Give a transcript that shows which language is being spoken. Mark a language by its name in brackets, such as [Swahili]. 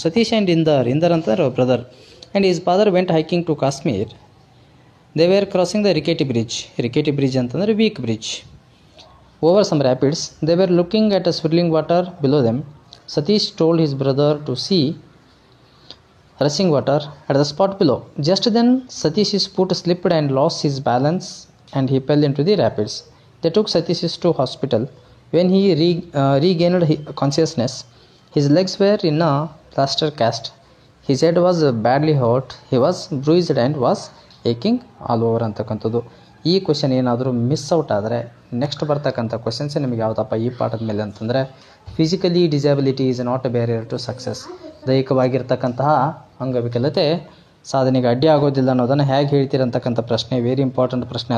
[English] Satish and Inder ಅಂತಂದ್ರೆ brother and his father went hiking to Kashmir. They were crossing the rickety bridge ಅಂತಂದರೆ weak bridge. Over some rapids, they were looking at a swirling water below them. Satish told his brother to see rushing water at the spot below. Just then, Satish's foot slipped and lost his balance and he fell into the rapids. They took Satish to hospital. When he regained consciousness, his legs were in a plaster cast. His head was badly hurt. He was bruised and was aching all over [Kannada] ಅಂತಕ್ಕಂಥದ್ದು. ಈ question ಏನಾದರೂ miss out ಆದರೆ next ಬರ್ತಕ್ಕಂಥ questions ನಿಮಗೆ ಯಾವುದಪ್ಪ ಈ ಪಾಠದ ಮೇಲೆ ಅಂತಂದರೆ, [English] Physically disability is not a barrier to success. [Kannada] ದೈಹಿಕವಾಗಿರ್ತಕ್ಕಂತಹ ಅಂಗವಿಕಲತೆ ಸಾಧನೆಗೆ ಅಡ್ಡಿ ಆಗೋದಿಲ್ಲ ಅನ್ನೋದನ್ನು ಹೇಗೆ ಹೇಳ್ತೀರಂತಕ್ಕಂಥ ಪ್ರಶ್ನೆ, [English] very important [Kannada] ಪ್ರಶ್ನೆ.